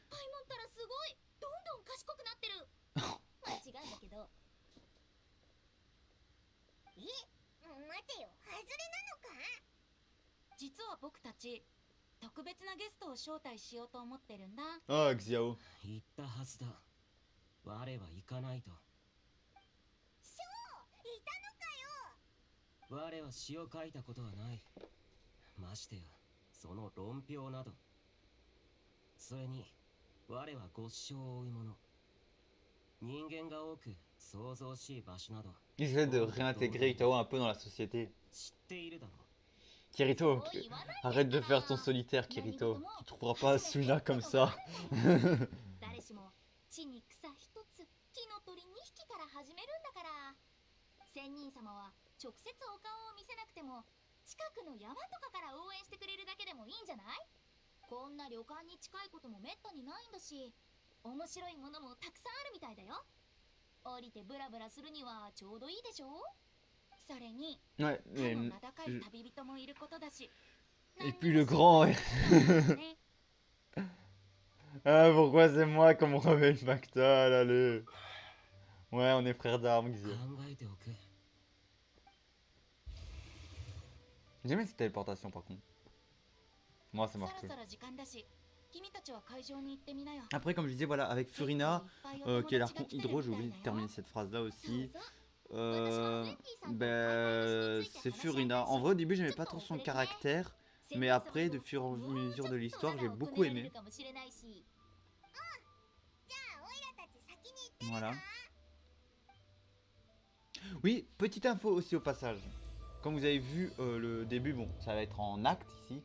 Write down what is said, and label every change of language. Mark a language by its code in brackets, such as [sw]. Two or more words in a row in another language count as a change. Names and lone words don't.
[fr] Oh, Xiao. [ja] 言ったはずだ。我は行かないと。我は詩を書いたことはない。ましてや、その論評など。それに、我はご師匠を追う者。人間が多く想像しい場所など。 [fr] J'essaie de réintégrer Itao un peu dans la société. [ja] 知っているだろう。 [fr] Kirito, arrête de faire ton solitaire, Kirito. Tu trouveras pas Suna comme ça. [ja] 誰しも地に草一つ、木の鳥2匹から始めるんだから。仙人様は直接お顔を見せなくても、近くの山とかから応援してくれるだけでもいいんじゃない？こんな旅館に近いこともめったにないんだし、 面白いものもたくさんあるみたいだよ。降りてブラブラするにはちょうどいいでしょ。それに [fr] Ouais, [ja] 他 [fr] mais... [ja] の名高い旅人もいることだし。 [fr] Et puis le grand... Ah, pourquoi c'est moi qu'on me remet le pactole, allez. Ouais, on est frères d'armes, [ja] 考 [fr] Xia. [ja] えておく。 [fr] J'aime cette téléportation, par contre. Moi, ça [ja] そ [fr] marche [ja] ろ [fr] plus. [ja] そろ時間だし、君たちは会場に行ってみなよ。 [fr] Après, comme je disais, voilà, avec Furina, qui est l'archon Hydro, j'ai oublié de terminer cette phrase-là [ja] そう [fr] aussi. [ja] そう。私はウェン Euh, ディさんと会場に [fr] ben, [ja] ついて [fr] c'est [ja] 話し合いたい [fr] Furina. [ja] し。 [fr] En vrai, au début, j'aimais pas trop son caractère, mais après, de fur et à mesure de l'histoire, j'ai beaucoup aimé. Voilà. Oui, petite info aussi au passage. Comme vous avez vu le début, bon, ça va être en acte ici.